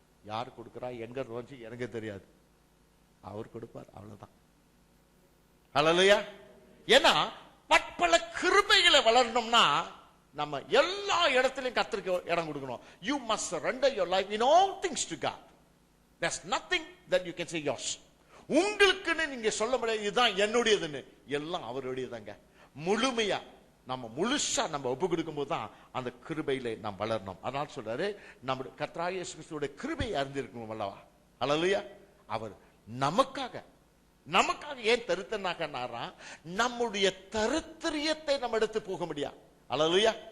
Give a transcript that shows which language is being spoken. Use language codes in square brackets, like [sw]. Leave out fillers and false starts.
[ta] யார் கொடுக்கிறா, எங்க வந்து எனக்கு தெரியாது, அவர் கொடுப்பார், அவ்வளவுதான். ஹல்லேலூயா. ஏன்னா பற்பல கிருபைகளை வளரணும்னா நம்ம எல்லா இடத்திலும் கர்த்தருக்கு இடம் கொடுக்கணும். [en] You must surrender your life in all things to God. There's nothing that you can say yours. [ta] உங்களுக்குன்னு நீங்க சொல்ல முடியாது இதுதான் என்னுடையதுன்னு, எல்லாம் அவருடையதாங்க. முழுமையா நம்ம முழுசா நம்ம ஒப்பு கொடுக்கும் போது தான் அந்த கிருபையில நாம் வளரணும். அதனால சொல்றாரு, நம்முடைய கர்த்தராகிய இயேசு கிறிஸ்துவோட கிருபையை அறிந்திருக்கணும் அல்லவா? ஹல்லேலூயா. அவர் நமக்காக ஏன் தரித்திரனாகனாரா, நம்முடைய தரித்திரியத்தை நம்ம எடுத்து போக முடியாது. ஹல்லேலூயா.